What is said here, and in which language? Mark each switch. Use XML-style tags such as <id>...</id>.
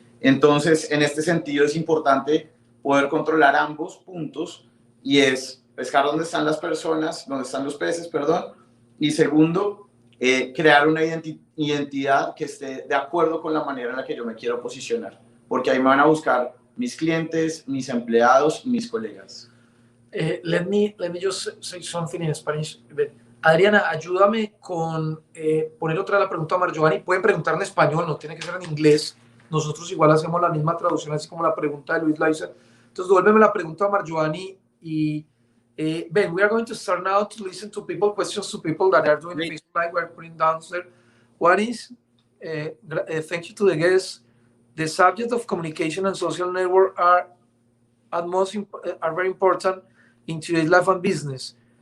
<es>Entonces, en este sentido es importante poder controlar ambos puntos y es pescar dónde están las personas, dónde están los peces, perdón, y segundo, crear una identidad que esté de acuerdo con la manera en la que yo me quiero posicionar, porque ahí me van a buscar mis clientes, mis empleados y mis colegas.</es> <en>Let me just say something in Spanish.</en> <es>Adriana, ayúdame con poner otra la pregunta a Margiovanni. Pueden preguntar en español, no tiene que ser en inglés. Nosotros igual hacemos la misma traducción, así como la pregunta de Luis Laiza. Entonces, devuélveme la pregunta a Margiovanni y</es> <en>Ben, we are going to start now to listen to people, questions to people that are doing Facebook Live. We're putting down there. What is, thank you to the guests, the subject of communication and social network are very important in today's life and business.</en>